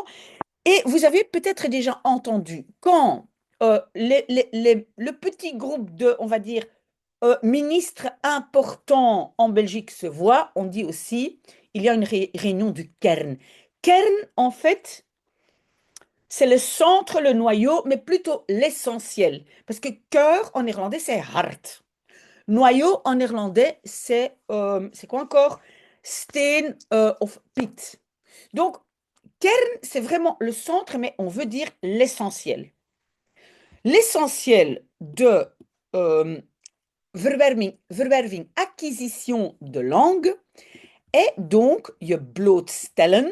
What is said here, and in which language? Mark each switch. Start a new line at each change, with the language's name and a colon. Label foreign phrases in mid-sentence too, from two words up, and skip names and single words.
French: Et vous avez peut-être déjà entendu quand le petit groupe de, on va dire, ministres importants en Belgique se voit, on dit aussi, il y a une réunion du kern. Kern, en fait, c'est le centre, le noyau, mais plutôt l'essentiel. Parce que cœur, en néerlandais, c'est hart. Noyau en néerlandais, c'est quoi encore?
Dutch: Steen of pit.
French: Donc, kern, c'est vraiment le centre, mais on veut dire l'essentiel. L'essentiel
Dutch: de verwerving,
French: acquisition de langue, est donc
Dutch: je blootstellen.